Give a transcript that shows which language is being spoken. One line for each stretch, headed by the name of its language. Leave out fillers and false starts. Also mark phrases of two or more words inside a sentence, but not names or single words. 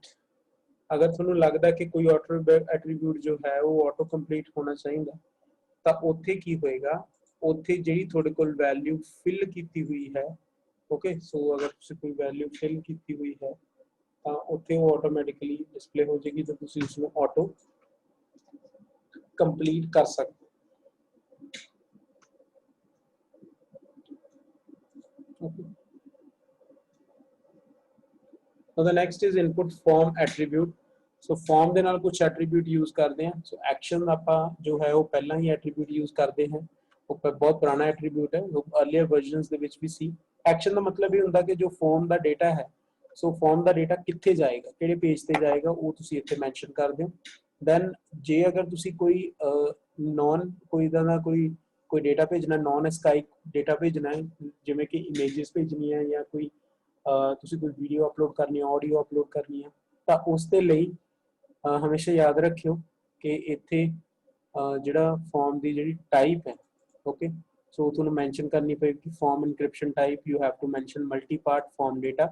Punjabi: ਅਗਰ ਤੁਹਾਨੂੰ ਲੱਗਦਾ ਕਿ ਕੋਈ
English: auto attribute
Punjabi: ਜੋ ਹੈ ਉਹ
English: auto complete
Punjabi: ਹੋਣਾ ਚਾਹੀਦਾ ਤਾਂ ਉੱਥੇ ਕੀ ਹੋਏਗਾ, ਉੱਥੇ ਜਿਹੜੀ ਤੁਹਾਡੇ ਕੋਲ
English: value fill
Punjabi: ਕੀਤੀ ਹੋਈ ਹੈ,
English: okay, so
Punjabi: ਅਗਰ ਤੁਸੀਂ ਕੋਈ
English: value fill
Punjabi: ਕੀਤੀ ਹੋਈ ਹੈ ਤਾਂ ਉੱਥੇ ਉਹ
English: automatically display
Punjabi: ਹੋ ਜਾਏਗੀ ਤਾਂ ਤੁਸੀਂ ਉਸਨੂੰ
English: auto complete
Punjabi: ਕਰ ਸਕਦੇ ਹੋ।
English: So the next is input form attribute. So form
Punjabi: ਦੇ ਨਾਲ ਕੁਝ
English: attribute use
Punjabi: ਕਰਦੇ ਹਾਂ।
English: So action
Punjabi: ਆਪਾਂ ਜੋ ਹੈ ਉਹ ਪਹਿਲਾਂ ਹੀ
English: attribute use
Punjabi: ਕਰਦੇ ਹਾਂ, ਉਹ ਬਹੁਤ ਪੁਰਾਣਾ attribute ਹੈ, ਉਹ
English: earlier versions
Punjabi: ਦੇ ਵਿੱਚ ਵੀ ਸੀ। action ਦਾ ਮਤਲਬ ਇਹ ਹੁੰਦਾ ਕਿ ਜੋ form ਦਾ data ਹੈ,
English: so form
Punjabi: ਦਾ ਡੇਟਾ ਕਿੱਥੇ ਜਾਏਗਾ, ਕਿਹੜੇ ਪੇਜ ਤੇ ਜਾਏਗਾ, ਉਹ ਤੁਸੀਂ ਇੱਥੇ ਮੈਂਸ਼ਨ ਕਰ ਦਿਓ। ਦੈਨ ਜੇ ਅਗਰ ਤੁਸੀਂ ਕੋਈ ਕੋਈ ਦਾ ਕੋਈ ਡੇਟਾ ਭੇਜਣਾ,
English: non ASCII data
Punjabi: ਭੇਜਣਾ ਹੈ, ਜਿਵੇਂ ਕਿ ਇਮੇजेस ਭੇਜਣੀ ਹੈ ਜਾਂ ਕੋਈ ਤੁਸੀਂ ਕੋਈ
English: video upload
Punjabi: ਕਰਨੀ ਹੈ,
English: audio upload
Punjabi: ਕਰਨੀ ਹੈ, ਤਾਂ ਉਸ ਦੇ ਲਈ ਹਮੇਸ਼ਾ ਯਾਦ ਰੱਖਿਓ ਕਿ ਇੱਥੇ ਜਿਹੜਾ ਫਾਰਮ ਦੀ ਜਿਹੜੀ ਟਾਈਪ ਹੈ,
English: okay, so
Punjabi: ਤੁਹਾਨੂੰ ਮੈਂਸ਼ਨ ਕਰਨੀ ਪਏਗੀ
English: form encryption type, you have to mention multi part form data.